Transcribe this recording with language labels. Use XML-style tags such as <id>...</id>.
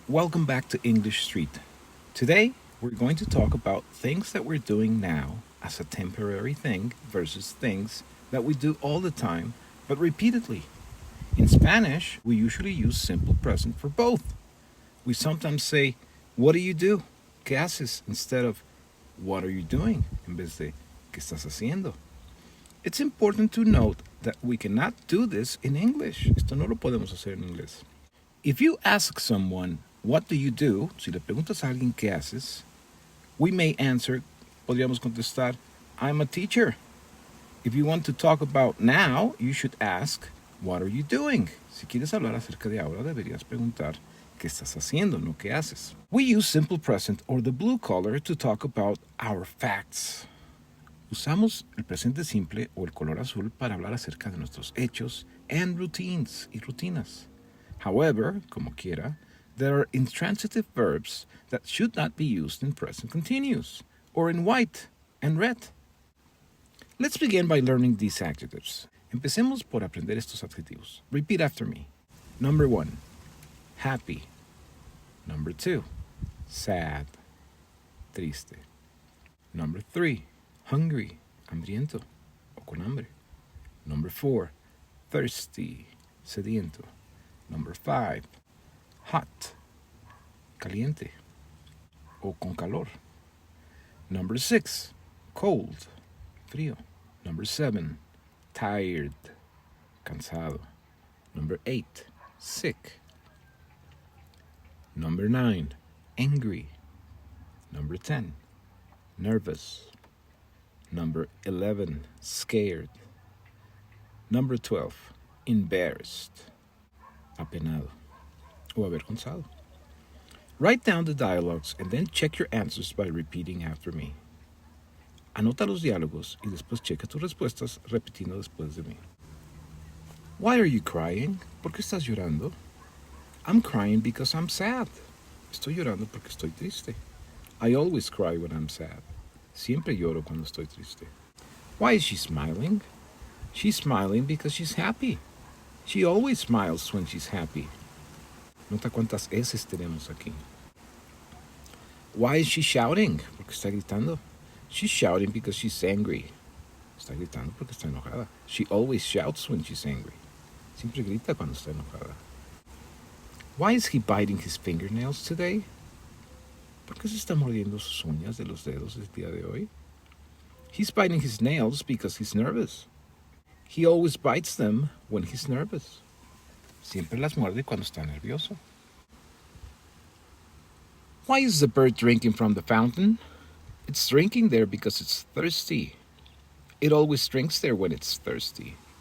<en>Welcome back to English Street. Today, we're going to talk about things that we're doing now as a temporary thing versus things that we do all the time but repeatedly. In Spanish, we usually use simple present for both. We sometimes say, "What do you do?"</en> <es>¿Qué haces?</es> <en>Instead of "What are you doing?"</en> <es>en vez de ¿Qué estás haciendo?</es> <en>It's important to note that we cannot do this in English.</en> <es>Esto no lo podemos hacer en inglés.</es> <en>If you ask someone, "What do you do?"</en> <es>Si le preguntas a alguien qué haces,</es> <en>we may answer,</en> <es>podríamos contestar,</es> <en>"I'm a teacher." If you want to talk about now, you should ask, "What are you doing?"</en> <es>Si quieres hablar acerca de ahora, deberías preguntar, ¿qué estás haciendo? No qué haces.</es> <en>We use simple present or the blue color to talk about our facts.</en> <es>Usamos el presente simple o el color azul para hablar acerca de nuestros hechos</es> <en>and routines</en> <es>y rutinas.</es> <en>However,</en> <es>como quiera,</es> <en>there are intransitive verbs that should not be used in present continuous or in white and red. Let's begin by learning these adjectives.</en> <es>Empecemos por aprender estos adjetivos.</es> <en>Repeat after me. Number 1, happy. Number 2, sad, triste. Number 3, hungry,</en> <es>hambriento o con hambre.</es> <en>Number 4, thirsty, sediento. Number 5, hot, caliente o con calor. Number 6, cold, frío. Number 7, tired, cansado. Number 8, sick. Number 9, angry. Number 10, nervous. Number 11, scared. Number 12, embarrassed,</en> <es>apenado o avergonzado.</es> <en>Write down the dialogues and then check your answers by repeating after me.</en> <es>Anota los diálogos y después checa tus respuestas repitiendo después de mí.</es> <en>Why are you crying?</en> <es>¿Por qué estás llorando?</es> <en>I'm crying because I'm sad.</en> <es>Estoy llorando porque estoy triste.</es> <en>I always cry when I'm sad.</en> <es>Siempre lloro cuando estoy triste.</es> <en>Why is she smiling? She's smiling because she's happy. She always smiles when she's happy.</en> <es>Nota cuántas S's tenemos aquí.</es> <en>Why is she shouting?</en> <es>Porque está gritando.</es> <en>She's shouting because she's angry.</en> <es>Está gritando porque está enojada.</es> <en>She always shouts when she's angry.</en> <es>Siempre grita cuando está enojada.</es> <en>Why is he biting his fingernails today?</en> <es>¿Por qué se está mordiendo sus uñas de los dedos el día de hoy?</es> <en>He's biting his nails because he's nervous. He always bites them when he's nervous.</en> <es>Siempre las muerde cuando está nervioso.</es> <en>Why is the bird drinking from the fountain? It's drinking there because it's thirsty. It always drinks there when it's thirsty.</en>